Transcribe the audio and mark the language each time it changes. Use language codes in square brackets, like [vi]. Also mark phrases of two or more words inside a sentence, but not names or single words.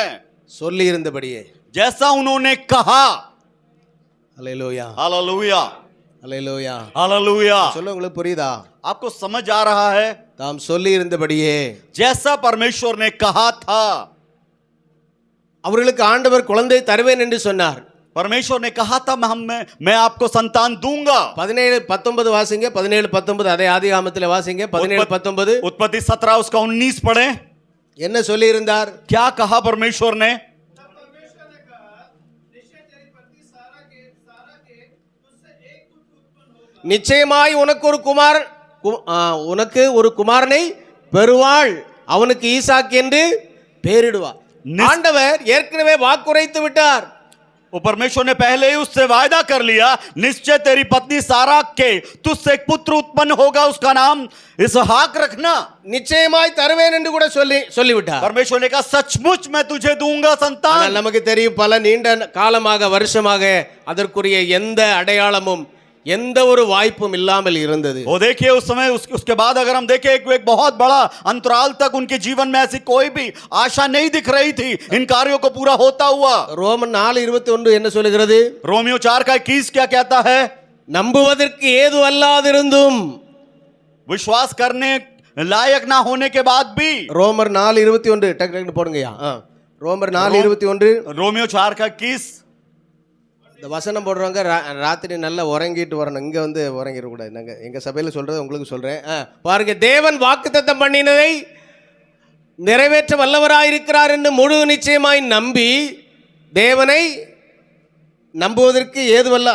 [ta] சொல்லி இருந்தபடியே. [hi] जैसा उन्होंने कहा. [ta] அல்லேலூயா, [hi] हालेलुया. [ta] அல்லேலூயா. [hi] हालेलुया. [ta] சொல்ல உங்களுக்கு புரியுதா? [hi] आपको समझ आ रहा है? [ta] தாம் சொல்லி இருந்தபடியே, [hi] जैसा परमेश्वर ने कहा था. [ta] அவர்களுக்கு ஆண்டவர் குழந்தை தருவேன் என்று சொன்னார். [hi] परमेश्वर ने कहा था मैं आपको संतान दूंगा. [ta] 17-19 வாசிங்க. 17-19 அதே ஆதியாகமத்திலே வாசிங்க. 17-19 [hi] उत्पत्ति 17 उसका 19 पढ़े. [ta] என்ன சொல்லி இருந்தார்? [hi] क्या कहा परमेश्वर ने? [ta] நிச்சயமாய் உனக்கு ஒரு குமாரனை பெறுவாள், அவனுக்கு ஈசாக் என்று பெயரிடுவார். ஆண்டவர் ஏற்கனவே வாக்குரைத்து விட்டார். [hi] वो परमेश्वर ने पहले ही उससे वायदा कर लिया, निश्चय तेरी पत्नी सारा के तुझसे एक पुत्र उत्पन्न होगा, उसका नाम इसहाक रखना। [ta] நிச்சயமாய் தருவேன் என்று கூட சொல்லிவிட்டார். [hi] परमेश्वर ने कहा सचमुच मैं तुझे दूंगा [ta] ஆனால் [hi] संतान। [ta] நமக்கு தெரியும் पல நீண்ட காலமாக வருஷமாக அதற்குரிய எந்த அடையாளமும் எந்த ஒரு வாய்ப்பும் இல்லாமல் இருந்தது. [hi] वो देखिए उस समय उसके बाद अगर हम देखें एक बहुत बड़ा अंतराल तक उनके जीवन में ऐसी कोई भी आशा नहीं दिख रही थी इन कार्यों को पूरा होता हुआ। [ta] ரோமன் 4:21 என்ன சொல்லுகிறது? [hi] रोमियो 4:21 क्या कहता है? [ta] நம்புவதற்கு ஏது அல்லாதிருந்தும், [hi] विश्वास करने लायक ना होने के बाद भी। [ta] ரோமர் 4:21 டக்கு டக்குன்னு போடுங்கய்யா. ரோமர் 4:21. [hi] रोमियो 4:21 [ta] இந்த வசனம் போடுறவங்க ராத்திரி நல்லா உறங்கிட்டு வரணும். இங்கே வந்து உறங்கிடக்கூடாது. நாங்கள் எங்கள் சபையில் சொல்கிறத உங்களுக்கு சொல்கிறேன். பாருங்க, தேவன் வாக்குத்தத்தம் பண்ணினதை நிறைவேற்ற வல்லவராயிருக்கிறார் என்று முழு நிச்சயமாய் நம்பி தேவனை நம்புவதற்கு ஏதுவல்ல.